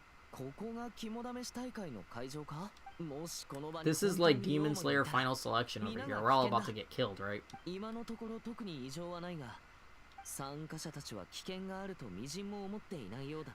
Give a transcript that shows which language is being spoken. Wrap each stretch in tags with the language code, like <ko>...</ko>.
<ja>ここが肝試し大会の会場か？もしこの場に</ja> <en>This is like Demon Slayer final selection over here. We're all about to get killed, right?</en> <ja>今のところ特に異常はないが、参加者たちは危険があるとみじんも思っていないようだ。</ja>